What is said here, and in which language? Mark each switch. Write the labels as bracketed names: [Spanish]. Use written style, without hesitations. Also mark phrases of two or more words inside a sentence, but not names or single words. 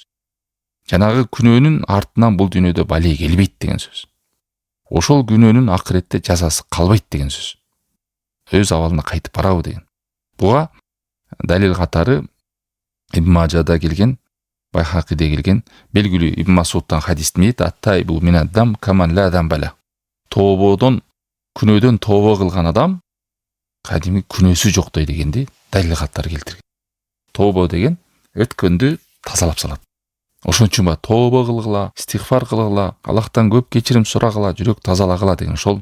[Kyrgyz] Жанагы күнөөнүн артынан бул дүйнөдө балей келбейт деген сөз. Ошол күнөөнүн акыретте жазасы калбайт деген сөз. Өз абалына кайтып барабы деген. Буга далил катары Ибн Мажада келген, Байхакиде келген белгилүү Ибн Масудтан хадистин дейт: [Arabic] "التائب من الذنب كمن لا ذنب له". [Kyrgyz] Тободон, күнөөдөн тобо кылган адам кадимги күнөөсү жоктой дегенди далил катары келтирген. Тобо деген өткөндү тазалап салат. Ошон үчүн тобо кылгыла, истигфар кылгыла, Аллахтан көп кечирим сурагыла, жүрөк тазалагыла деген ошол.